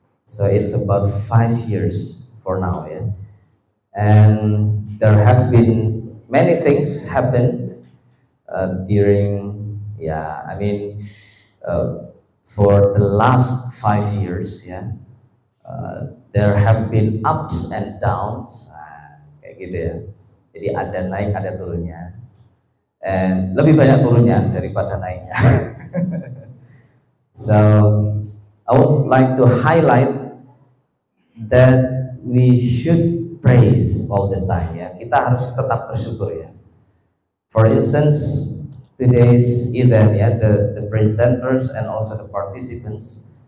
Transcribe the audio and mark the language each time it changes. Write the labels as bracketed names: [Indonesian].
[English] So it's about 5 years for now, yeah. And there have been many things happen during, yeah, I mean, for the last 5 years, yeah. There have been ups and downs, [Indonesian] kayak gitu ya. Jadi ada naik, ada turunnya. And lebih banyak turunnya daripada naiknya. [English] So I would like to highlight that we should praise all the time ya. [Indonesian] Kita harus tetap bersyukur ya. [English] For instance, today's event ya, the presenters and also the participants.